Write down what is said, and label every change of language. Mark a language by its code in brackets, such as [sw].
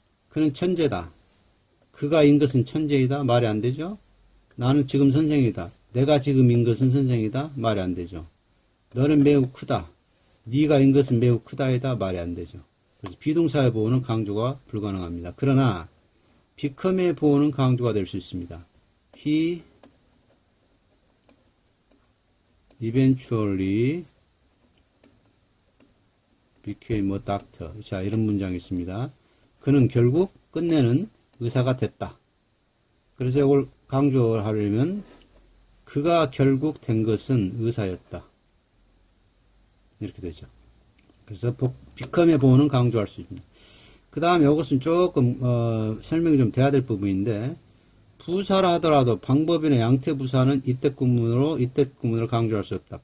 [ko] 그는 천재다. 그가 인 것은 천재이다. 말이 안 되죠. 나는 지금 선생이다. 내가 지금 인 것은 선생이다. 말이 안 되죠. 너는 매우 크다. 네가 인 것은 매우 크다이다. 말이 안 되죠. 그래서 비동사의 보어는 강조가 불가능합니다. 그러나 become의 보어는 강조가 될 수 있습니다. [en] He eventually became a doctor. [ko] 자, 이런 문장이 있습니다. 그는 결국 끝내는 의사가 됐다. 그래서 이걸 강조하려면 그가 결국 된 것은 의사였다. 이렇게 되죠. 그래서 become의 보호는 강조할 수 있습니다. 그 다음에 이것은 조금 설명이 좀 돼야 될 부분인데 부사라 하더라도 방법이나 양태 부사는 이때 구문으로 강조할 수 없다.